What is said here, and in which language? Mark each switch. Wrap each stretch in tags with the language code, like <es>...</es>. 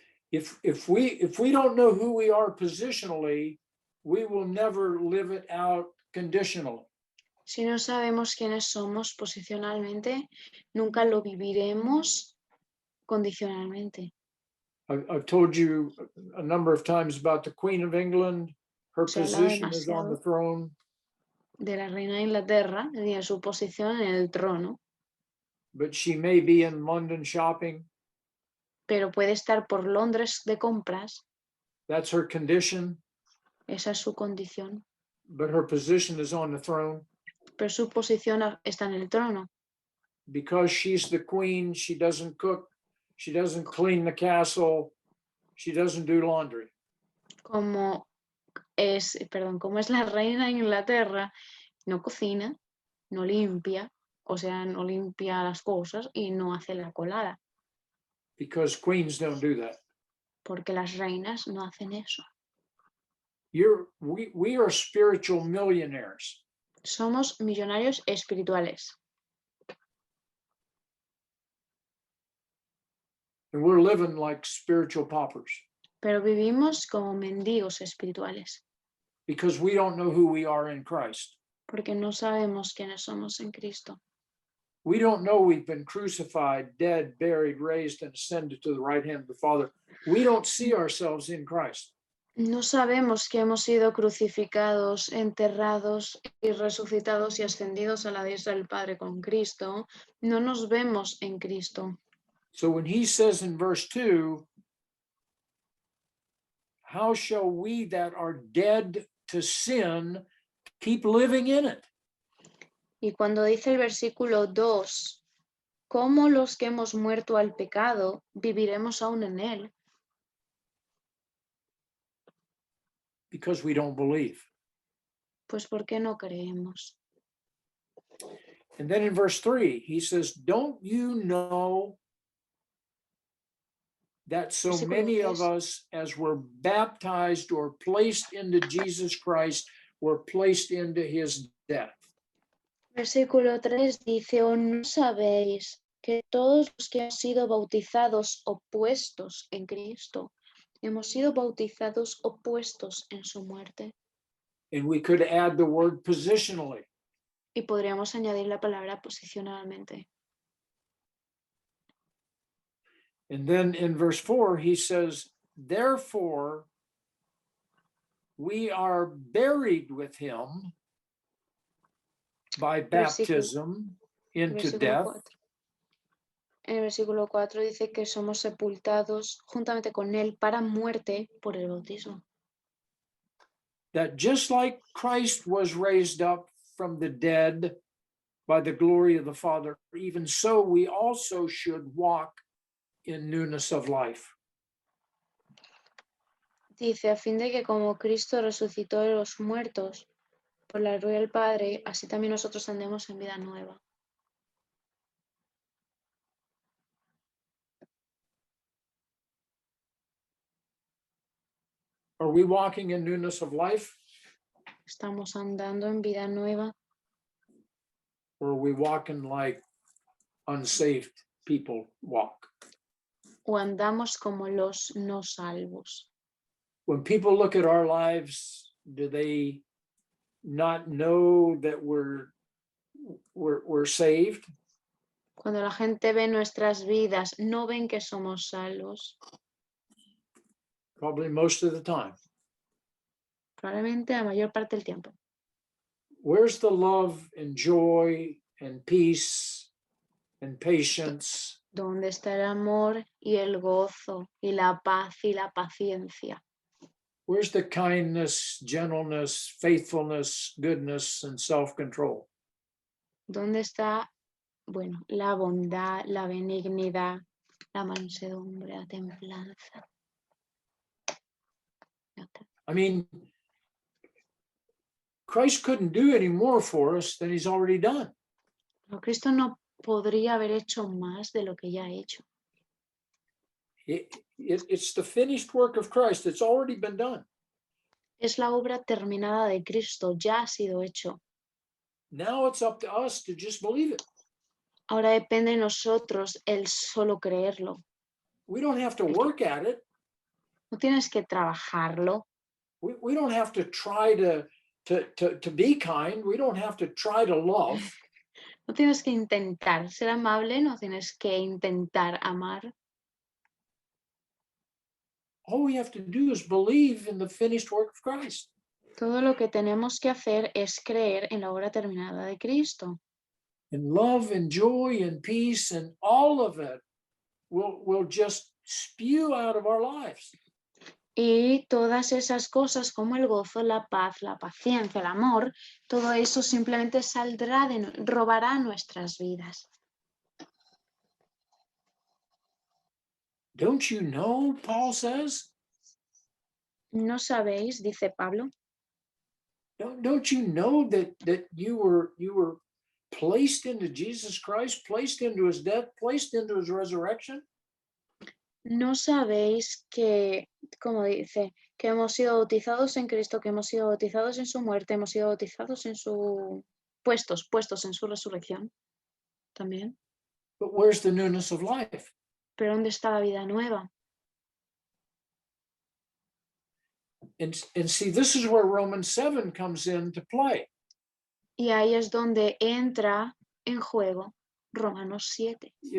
<en>If we don't know who we are positionally, we will never live it out conditionally.</en> <es>Si no sabemos quiénes somos posicionalmente, nunca lo viviremos condicionalmente.</es> <en>I've told you a number of times about the Queen of England. Her position is on the throne.</en> <es>De la reina de Inglaterra, de su posición en el trono.</es> <en>But she may be in London shopping.</en> <es>Pero puede estar por Londres de compras.</es> <en>That's her condition.</en> <es>Esa es su condición.</es> <en>But her position is on the throne.</en> <es>Pero su posición está en el trono.</es> <en>Because she's the queen, she doesn't cook, she doesn't clean the castle, she doesn't do laundry.</en> <es>Como es la reina de Inglaterra, no cocina, no limpia, o sea, no limpia las cosas y no hace la colada.</es> <en>Because queens don't do that.</en> <es>Porque las reinas no hacen eso.</es> <en>We are spiritual millionaires.</en> <es>Somos millonarios espirituales.</es> <en>And we're living like spiritual paupers.</en> <es>Pero vivimos como mendigos espirituales.</es> <en>Because we don't know who we are in Christ.</en> <es>Porque no sabemos quiénes somos en Cristo.</es> <en>We don't know we've been crucified, dead, buried, raised, and ascended to the right hand of the Father. We don't see ourselves in Christ.</en> <es>No sabemos que hemos sido crucificados, enterrados y resucitados y ascendidos a la diestra del Padre con Cristo. No nos vemos en Cristo.</es> <en>So when he says in verse 2, how shall we that are dead to sin keep living in it?</en> <es>Y cuando dice el versículo 2, ¿cómo los que hemos muerto al pecado viviremos aún en él?</es> <en>Because we don't believe.</en> <es>Pues ¿por qué no creemos?</es> <en>And then in verse 3, he says, don't you know that so many of us as were baptized or placed into Jesus Christ were placed into his death?</en> <es>Versículo 3 dice, ¿o no sabéis que todos los que han sido bautizados o puestos en Cristo, hemos sido bautizados o puestos en su muerte?</es> <en>And we could add the word positionally.</en> <es>Y podríamos añadir la palabra posicionalmente.</es> <en>And then in verse 4, he says, therefore, we are buried with him by baptism into</en> <es>Versículo</es> <en>death,</en> <es>4. En el versículo 4 dice que somos sepultados juntamente con él para muerte por el bautismo.</es> <en>that just like Christ was raised up from the dead by the glory of the Father, even so we also should walk in newness of life.</en> <es>Dice, a fin de que como Cristo resucitó de los muertos por la gloria del Padre, así también nosotros andemos en vida nueva.</es> <en>Are we walking in newness of life,</en> <es>Estamos andando en vida nueva</es> <en>or are we walking like unsaved people walk?</en> <es>o andamos como los no salvos.</es> <en>When people look at our lives, do they not know that we're saved?</en> <es>Cuando la gente ve nuestras vidas, no ven que somos salvos.</es> <en>Probably most of the time.</en> <es>Probablemente la mayor parte del tiempo.</es> <en>Where's the love and joy and peace and patience?</en> <es>¿Dónde está el amor y el gozo y la paz y la paciencia?</es> <en>Where's the kindness, gentleness, faithfulness, goodness, and self-control?</en> <es>¿Dónde está, bueno, la bondad, la benignidad, la mansedumbre, la templanza? Ya está.</es> <en>I mean, Christ couldn't do any more for us than he's already done.</en> <es>Pero Cristo no podría haber hecho más de lo que ya ha hecho.</es> <en>It's the finished work of Christ. It's already been done.</en> <es>Es la obra terminada de Cristo, ya ha sido hecho.</es> <en>Now it's up to us to just believe it.</en> <es>Ahora depende de nosotros el solo creerlo.</es> <en>We don't have to work at it.</en> <es>No tienes que trabajarlo.</es> <en>We don't have to try to be kind. We don't have to try to love.</en> <es>No tienes que intentar ser amable, no tienes que intentar amar.</es> <en>All we have to do is believe in the finished work of Christ.</en> <es>Todo lo que tenemos que hacer es creer en la obra terminada de Cristo.</es> <en>And love and joy and peace and all of it will just spew out of our lives.</en> <es>Y todas esas cosas como el gozo, la paz, la paciencia, el amor, todo eso simplemente saldrá robará nuestras vidas.</es> <en>Don't you know, Paul says?</en> <es>¿No sabéis, dice Pablo,</es> <en>Don't you know that you were placed into Jesus Christ, placed into his death, placed into his resurrection?</en> <es>no sabéis que, como dice, que hemos sido bautizados en Cristo, que hemos sido bautizados en su muerte, hemos sido bautizados en su puestos en su resurrección también?</es> <en>But where's the newness of life?</en> <es>Pero ¿dónde está la vida nueva?</es> <en>And see, this is where Romans 7 comes into play.</en> <es>Y ahí es donde entra en juego Romanos 7.</es>